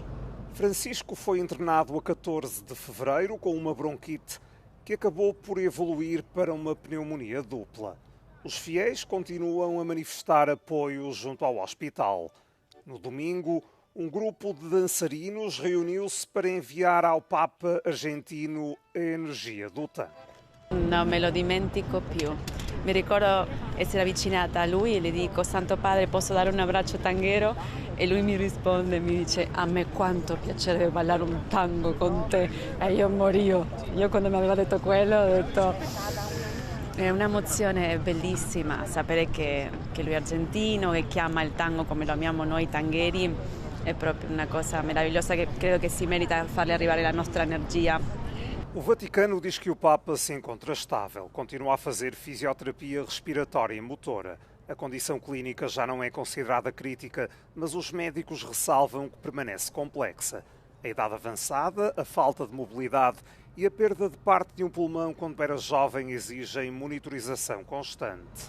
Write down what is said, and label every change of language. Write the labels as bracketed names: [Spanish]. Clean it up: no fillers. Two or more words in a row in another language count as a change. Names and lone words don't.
[Portuguese] Francisco foi internado a 14 de fevereiro com uma bronquite que acabou por evoluir para uma pneumonia dupla. Os fiéis continuam a manifestar apoio junto ao hospital. No domingo, um grupo de dançarinos reuniu-se para enviar ao Papa argentino a energia do tango. [Italian] Non me lo dimentico più. Mi ricordo essere avvicinata a lui e le dico: Santo Padre, posso dare un abbraccio tanghero? E lui mi risponde e mi dice: a me quanto piacerebbe ballare un tango con te. E io morivo. Io quando mi aveva detto quello ho detto: è un'emozione bellissima sapere che lui è argentino, che chiama il tango come lo amiamo noi tangheri. È proprio una cosa meravigliosa che credo che si merita farle arrivare la nostra energia. [Portuguese] O Vaticano diz que o Papa se encontra estável, continua a fazer fisioterapia respiratória e motora. A condição clínica já não é considerada crítica, mas os médicos ressalvam que permanece complexa. A idade avançada, a falta de mobilidade e a perda de parte de um pulmão quando era jovem exigem monitorização constante.